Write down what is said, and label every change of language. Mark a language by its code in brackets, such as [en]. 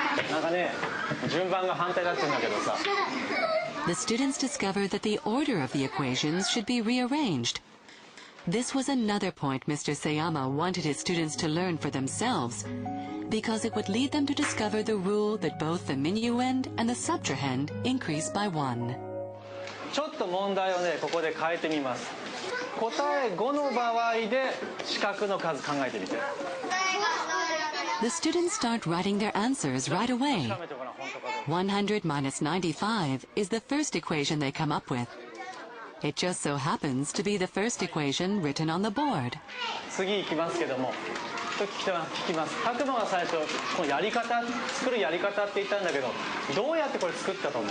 [ja] なんかね、順番が反対だって言うんだけどさ。 [en] The students discovered that the order of the equations should be rearranged. This was another point Mr. Sayama wanted his students to learn for themselves, because it would lead them to discover the rule that both the minuend and the subtrahend increase by 1. [ja] ちょっと問題をね、ここで変えてみます。答え5の場合で四角の数考えてみて。 [en] The students start writing their answers right away. 100 minus 95 is the first equation they come up with. It just so happens to be the first equation written on the board. [ja] 次行きますけども、聞きます。白馬が最初このやり方、作るやり方って言ったんだけど、どうやってこれ作ったと思う？